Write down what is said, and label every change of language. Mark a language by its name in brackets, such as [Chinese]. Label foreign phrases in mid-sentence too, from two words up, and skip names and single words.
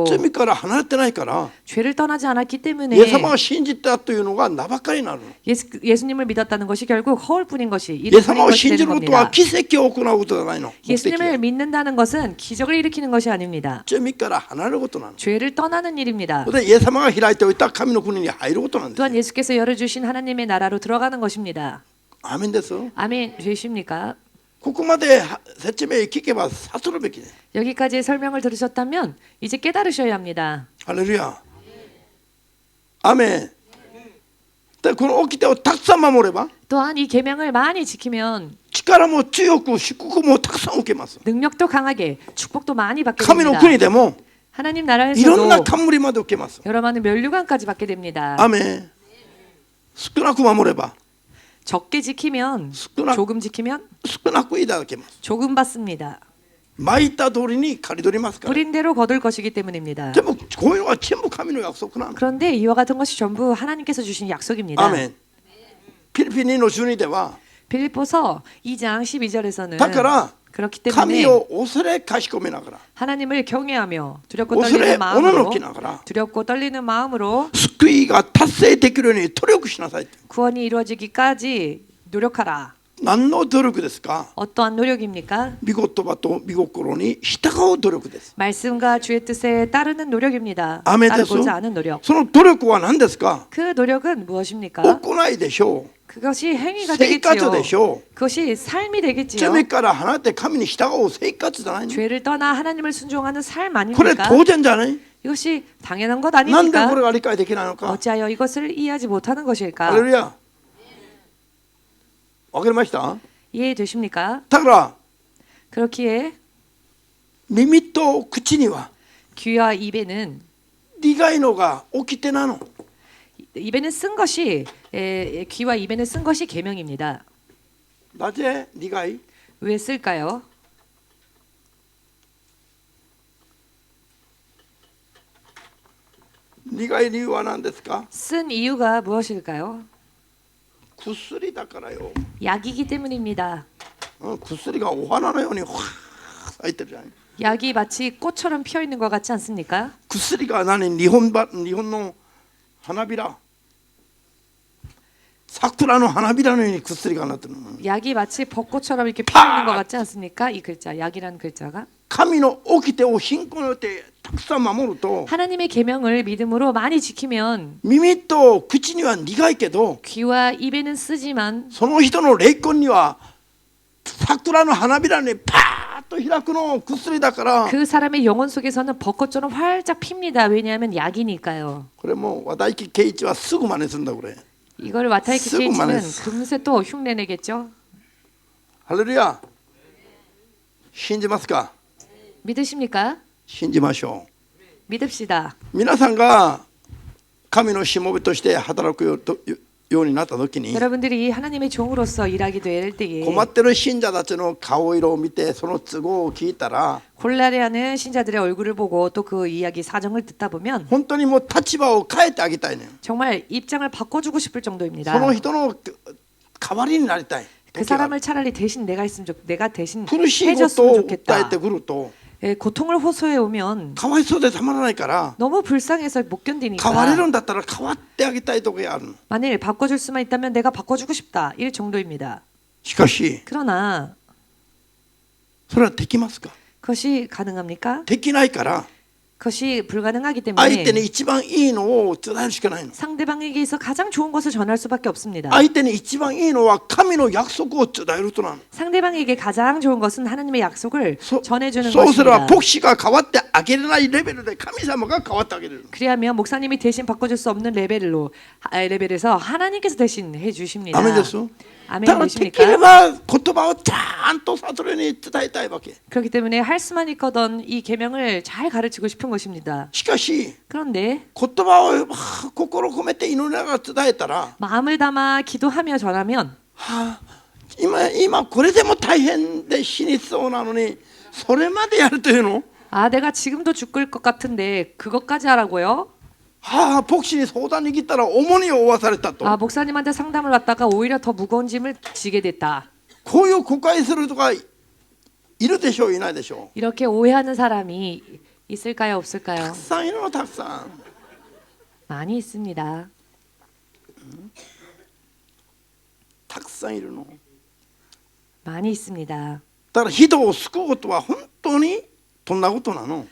[Japanese] 罪から離れてないから [Korean] 죄를 떠나지 않았기 [Japanese] イエス [Korean] 때문에 [Japanese] 様を信じたというのが名ばかりになる [Korean] 예수님을 믿었다는 것이 결국 허울뿐인 것이 [Japanese] イエス [Korean] 이름뿐인 [Japanese] 様を [Korean] 것이 [Japanese] 信じ [Korean] 되는 [Japanese] ることは [Korean] 겁니다. [Japanese] 奇跡を行うことじゃないの目的 [Korean] 예수님을 [Japanese] は [Korean] 믿는다는 것은 기적을 일으키는 것이 아닙니다. [Japanese] 罪から離れることなの [Korean] 죄를 떠나는 일입니다. [Japanese] でイエス様が開いておいた神の国に入ることなんです [Korean] 또한 예수께서 열어주신 하나님의 나라로 들어가는 것입니다. [Japanese] アーメンです [Korean] 아멘 되십니까? [Japanese] ここまで説明聞けば悟るべきです [Korean] 여기까지 설명을 들으셨다면 이제 깨달으셔야 합니다. [Japanese] ハレルヤアーメンでこの掟をたくさん守れば [Korean] 또한 이 계명을 많이 지키면 [Japanese] 力も強く祝福もたくさん受けます [Korean] 능력도 강하게 축복도 많이 받게 [Japanese] 神の [Korean] 됩니다. [Japanese] 国でも [Korean] 하나님 [Japanese] いろんな [Korean] 나라에서도 [Japanese] 冠まで受けます [Korean] 여러 많은 면류관까지 받게 됩니다. [Japanese] アーメン少なく守れば [Korean] 적게 지키면 [Japanese] 스쿠나- [Korean] 조금 지키면 [Japanese] 少なくいただけます [Korean] 조금 받습니다. [Japanese] 巻いた通りに刈り取りますから [Korean] 뿌린 대로 거둘 것이기 때문입니다. [Japanese] でもこういうのは全部神の約束なの [Korean] 그런데 이와 같은 것이 전부 하나님께서 주신 약속입니다. [Japanese] アーメンピリピ2の12では [Korean] 빌립보서 2장 12절에서는 [Japanese] だから [Korean] 그렇기 때문에 [Japanese] 神を恐れかしこめながら [Korean] 하나님을 경외하며 두렵고 [Japanese] 恐れ [Korean] 떨리는 [Japanese] おのの [Korean] 마음으로 [Japanese] きながら [Korean] 두렵고 떨리는 마음으로 [Japanese] 救いが達成できるように努力しなさい [Korean] 구원이 이루어지기까지 노력하라. [Japanese] 何の努力ですか？ [Korean] 어떠한 노력입니까? [Japanese] 御言葉と御心に従う努力です。 [Korean] 말씀과 주의 뜻에 따르는 노력입니다. [Japanese] アーメンです。 [Korean] 따르고자 하는 노력. [Japanese] その努力は何ですか？ [Korean] 그 노력은 무엇입니까? [Japanese] 行いでしょう。 [Korean] 그것이 행위가 [Japanese] 生活でし [Korean] 되겠지요. [Japanese] ょう。 [Korean] 그것이 삶이 되겠지요. [Japanese] 罪から離れて神に従う生活じゃないの。 [Korean] 죄를 떠나 하나님을 순종하는 삶 [Japanese] これ [Korean] 아닙니까? [Japanese] 当然じゃない？ [Korean] 이것이 당연한 것 [Japanese] なんでこ [Korean] 아닙니까? [Japanese] れが理解できないのか。 [Korean] 어찌하여 이것을 이해하지 못하는 [Japanese] ハ [Korean] 것일까? [Japanese] レルヤ。わかりました？ [Korean] 이해되십니까? [Japanese] だから [Korean] 그렇기에 [Japanese] 耳と口には [Korean] 귀와 입에는 [Japanese] 苦いのが起きてなの。 [Korean] 입에는 쓴 것이 귀와 입에는 쓴 것이 계명입니다. [Japanese] なぜ苦い？ [Korean] 왜 쓸까요? [Japanese] 苦い理由は何ですか？ [Korean] 쓴 이유가 무엇일까요? [Japanese] 薬だからよ。 [Korean] 약이기 때문입니다. [Japanese] 薬がお花のようにわー咲いてるじゃない。 [Korean] 약이 마치 꽃처럼 피어 있는 것 같지 않습니까? [Japanese] 薬が何？日本の花びら。桜の花びらのように薬がなってるの。 [Korean] 약이 마치 벚꽃처럼 이렇게 피어 있는 것 같지 않습니까? 이 글자, 약이라는 글자가 [Japanese] 神の掟を信仰によってたくさん守ると [Korean] 하나님의 계명을 믿음으로 많이 지키면 [Japanese] 耳と口には苦いけど [Korean] 귀와 입에는 쓰지만 [Japanese] その人の霊魂には桜の花びらにパーッと開くの薬だから [Korean] 그 사람의 영혼 속에서는 벚꽃처럼 활짝 핍니다. 왜냐하면 약이니까요. [Japanese] これも和田木圭一はすぐ真似するんだこれ。 [Korean] 이걸 와타이키 쓰고 케이치는 말했어. 금세 또 흉내내겠죠. [Japanese] ハレルヤ。信じますか？ [Korean] 믿으십니까? [Japanese] 信じましょ [Korean] 믿읍시다. [Japanese] う。皆さんが神のしもべとして働くようになった時に [Korean] 여러분들이 하나님의 종으로서 일하게 될 때에 [Japanese] 困ってる信者たちの顔色を見てその都合を聞いたら [Korean] 곤란해하는 신자들의 얼굴을 보고 또 그 이야기 사정을 듣다 보면 [Japanese] 本当にもう立場を変えてあげたいね。 [Korean] 정말 입장을 바꿔주고 싶을 정도입니다. [Japanese] その人の代わりになりたい。 [Korean] 그 사람을 차라리 대신 내가 대신 [Japanese] 苦しいこと [Korean] 해줬으면 [Japanese] を訴え [Korean] 좋겠다. [Japanese] てくると [Korean] 예, 고통을 호소해 오면 [Japanese] かわいそうでたまらないから [Korean] 너무 불쌍해서 못 [Japanese] 変われ [Korean] 견디니까 [Japanese] るんだったら変わってあげたいとこがある。 [Korean] 만일 바꿔줄 수만 있다면 내가 바꿔주고 싶다. 이 정도입니다. [Japanese] しかし [Korean] 그러나 [Japanese] それはできますか？ [Korean] 그것이 가능합니까? [Japanese] できないから [Korean] 그것이 불가능하기 [Japanese] 相手 [Korean] 때문에 [Japanese] に一番いいのを伝えるしかないの。 [Korean] 상대방에게 있어 가장 좋은 것을 전할 수밖에 없습니다. [Japanese] 相手に一番いいのは神の約束を伝えるとなの。 [Korean] 상대방에게 가장 좋은 것은 하나님의 약속을 전해주는 [Japanese] そうすれば [Korean] 것입니다. [Japanese] 牧師が変わってあげれないレベルで神様が変わってあげれる。 [Korean] 그리하면 목사님이 대신 바꿔줄 수 없는 레벨에서 하나님께서 대신 해주십니다. [Japanese] ダメです。 [Korean] 아멘 [Japanese] だからできれ [Korean] 되십니까? [Japanese] ば言葉をちゃんと悟りに伝えたいわけ。 [Korean] 그렇기 때문에 할 수만 있거든 이 계명을 잘 가르치고 싶은 것입니다. [Japanese] しかし [Korean] 그런데 [Japanese] 言葉を心込めて祈りながら伝えたら、 [Korean] 마음을 담아 기도하며 전하면 [Japanese] はあ、今これでも大変で死にそうなのにそれまでやるというの？ [Korean] 아 내가 지금도 죽을 것 같은데 그것까지 하라고요? [Japanese] はあ、牧師に相談に来たら重荷を負わされたと。 [Korean] 아 목사님한테 상담을 받다가 오히려 더 무거운 짐을 지게 됐다. [Japanese] こういう誤解する人がいるでしょういないでしょう。 [Korean] 이렇게 오해하는 사람이 있을까요 없을까요? [Japanese] たくさんいるのたくさん。 [Korean] 많이 있습니다. [Japanese] たくさんいるの。 [Korean] 많이 있습니다. [Japanese] だから人を救うことは本当にどんなことなの？